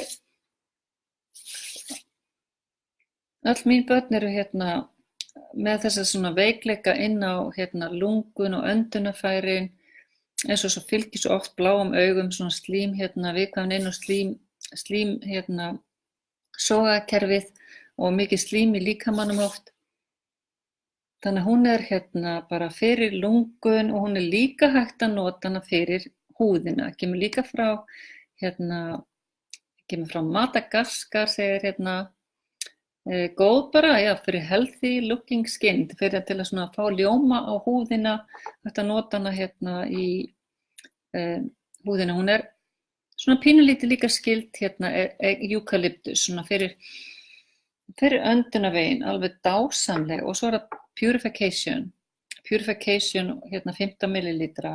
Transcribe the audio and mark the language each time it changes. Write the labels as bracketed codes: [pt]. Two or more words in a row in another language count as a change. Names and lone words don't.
[is] öll mín börn eru með þessa svona veikleika inn á lungun og öndunarfærin eins og svo fylgir svo oft bláum augum svona slím viðkvæmni inn og slím sogakerfið og mikið slím í líkamanum oft. Þannig að hún er bara fyrir lungun og hún er líka hægt að nota hana fyrir húðina. Kemur líka frá Madagaskar, segir góð bara, já, fyrir [en] healthy looking skin, [is] fyrir til að svona fá ljóma á húðina, hægt að nota hana í húðina. Hún er svona pínulítið líka skyld eukalyptus, svona fyrir öndunarveginn, alveg dásamleg. Og svo er það Purification 15 millilítra.